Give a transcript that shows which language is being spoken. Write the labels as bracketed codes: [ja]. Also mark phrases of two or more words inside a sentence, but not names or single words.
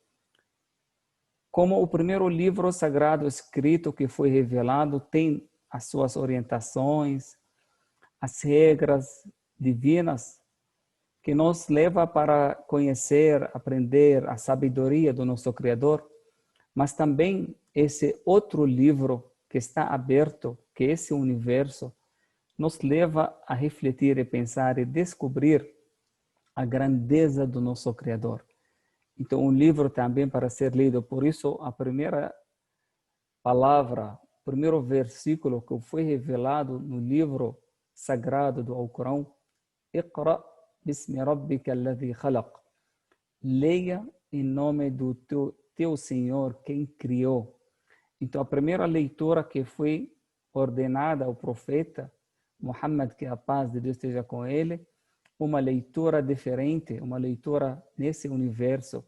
[pt] Como o primeiro livro sagrado escrito que foi revelado tem as suas orientações, as regras divinas que nos leva para conhecer, aprender a sabedoria do nosso Criador, mas também esse outro livro que está aberto, que é esse universo, nos leva a refletir e pensar e descobrir a grandeza do nosso Criador. Então, um livro também para ser lido. Por isso, a primeira palavra, o primeiro versículo que foi revelado no livro sagrado do Alcorão, [ar] اقرأ باسم ربك الذي خلق. [pt] Leia em nome do teu Senhor, quem criou. Então, a primeira leitura que foi ordenada ao profeta Muhammad, que a paz de Deus esteja com ele, uma leitura diferente, uma leitura nesse universo.